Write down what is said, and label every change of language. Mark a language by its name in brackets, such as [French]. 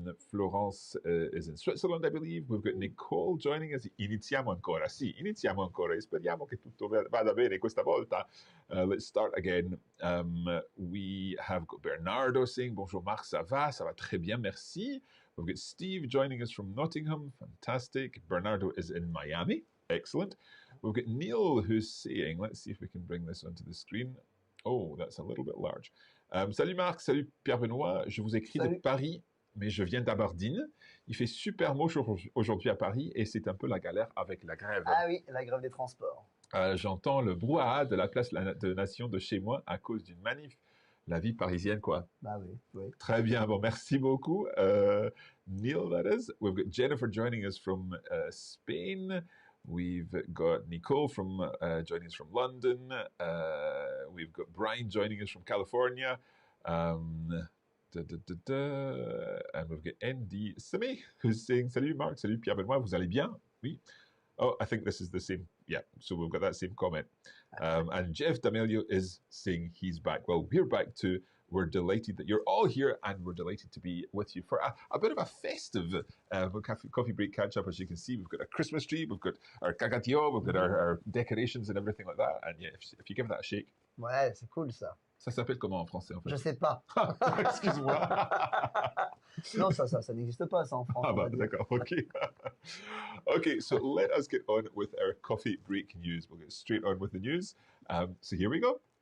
[English] Florence is in Switzerland, I believe. We've got Nicole joining us. [Italian] Iniziamo ancora. Sì, iniziamo ancora. Speriamo che tutto vada bene questa volta. [English] Let's start again. We have got Bernardo saying, [French] bonjour Marc, ça va? Ça va très bien, merci. [English] We've got Steve joining us from Nottingham. Fantastic. Bernardo is in Miami. Excellent. We've got Neil who's saying, let's see if we can bring this onto the screen. Oh, that's a little bit large. [French] Salut Marc, salut Pierre-Benoît. Je vous écris de Paris, mais je viens d'Aberdeen. Il fait super moche aujourd'hui à Paris et c'est un peu la galère avec la grève. Ah oui, la grève des transports. J'entends le brouhaha de la place de Nation de chez moi à cause d'une manif. La vie parisienne, quoi. Bah oui, oui. Très bien. Bon, merci beaucoup. [English] Neil, that is. We've got Jennifer joining us from Spain. We've got Nicole from joining us from London. We've got Brian joining us from California. And we've got Andy Simi who's saying, [French] salut Marc, salut Pierre-Benoît, vous allez bien? Oui. [English] Oh, I think this is the same. Yeah, so we've got that same comment. And Jeff D'Amelio is saying he's back. Well, we're back too. We're delighted that you're all here, and we're delighted to be with you for a bit of a festive coffee break catch-up. As you can see, we've got a Christmas tree, we've got our caga, we've got our decorations and everything like that. And yeah, if you give that a shake. [French] Ouais, c'est cool ça. Ça s'appelle comment en français en fait? Je sais pas. Excuse-moi. Non, ça n'existe pas ça en France. Ah bah, d'accord, okay. [English] Okay, so let us get on with our coffee break news. We'll get straight on with the news. So here we go.